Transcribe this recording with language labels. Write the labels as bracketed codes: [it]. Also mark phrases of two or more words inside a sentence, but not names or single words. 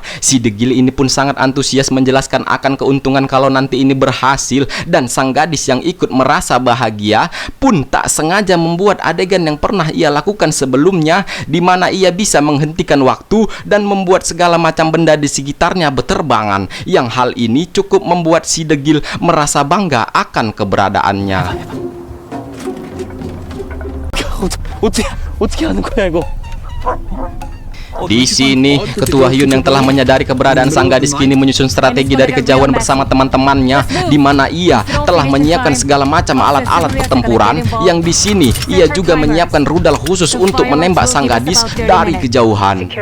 [id] Si degil ini pun sangat antusias menjelaskan akan keuntungan kalau nanti ini berhasil, dan sang gadis yang ikut merasa bahagia pun tak sengaja membuat adegan yang pernah ia lakukan sebelumnya, di mana ia bisa menghentikan waktu dan membuat segala macam benda di sekitarnya berterbangan, yang hal ini cukup membuat si degil merasa bangga akan keberadaannya. [ko] 어떻게 하는 거야 이거? [id] Di sini, Ketua Hyun yang telah menyadari keberadaan sang gadis kini menyusun strategi dari kejauhan bersama teman-temannya, di mana ia telah menyiapkan segala macam alat-alat pertempuran, yang di sini ia juga menyiapkan rudal khusus untuk menembak sang gadis dari kejauhan.